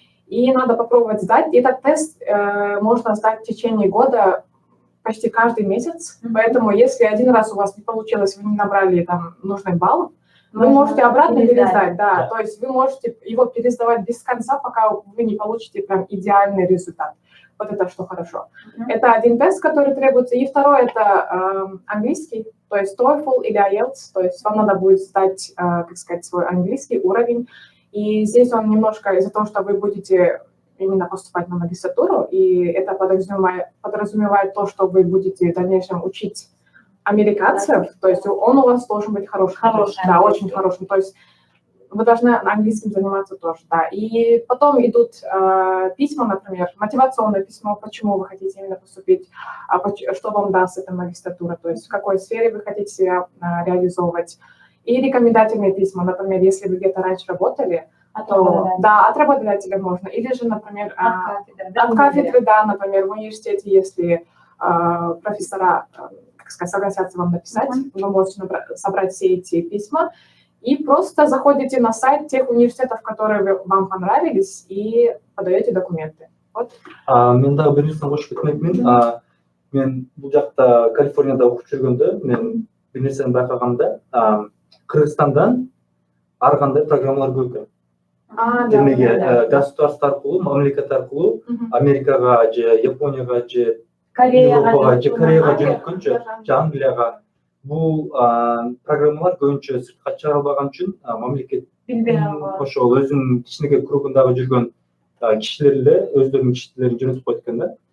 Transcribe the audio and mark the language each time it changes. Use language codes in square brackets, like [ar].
[ru] И надо попробовать сдать. И этот тест можно сдать в течение года почти каждый месяц. Поэтому если один раз у вас не получилось, вы не набрали там нужный балл, вы можете обратно пересдать. Да. То есть вы можете его пересдавать без конца, пока вы не получите прям идеальный результат. Вот это что хорошо. Это один тест, который требуется. И второй — это английский, то есть TOEFL или IELTS. То есть вам надо будет сдать, как сказать, свой английский уровень. И здесь он немножко из-за того, что вы будете именно поступать на магистратуру, и это подразумевает то, что вы будете в дальнейшем учить американцев, то есть он у вас должен быть хороший. Да, очень хороший. То есть вы должны английским заниматься тоже, да. И потом идут письма, например, мотивационное письмо, почему вы хотите именно поступить, что вам даст эта магистратура, то есть в какой сфере вы хотите себя реализовывать. И рекомендательные письма, например, если вы где-то раньше работали, от работодателя можно. Или же, например, от кафедры, да, например, в университете, если профессора, как сказать, согласятся вам написать, вы можете собрать все эти письма и просто заходите на сайт тех университетов, которые вам понравились, и подаете документы. Вот. [ky] Мен дагы бир нерсени кошуп кетмекмин. Мен бул жакта Калифорнияда окуп жүргөндө, мен бир нерсени байкаганда, Кыргызстандан ар кандай программалар көп экен. Демеге государство аркылуу, мамлекет аркылуу Америкага же Японияга же Европага же Кореяга жөнөткөнчө, же Англияга бул программалар көбүнчө сыртка чыгарылбаган үчүн мамлекет ошол өзүнүн кичинекей кругундагы жүргөн кишилер эле өздөрүнүн кишилерин жөнөтүп койот экен да.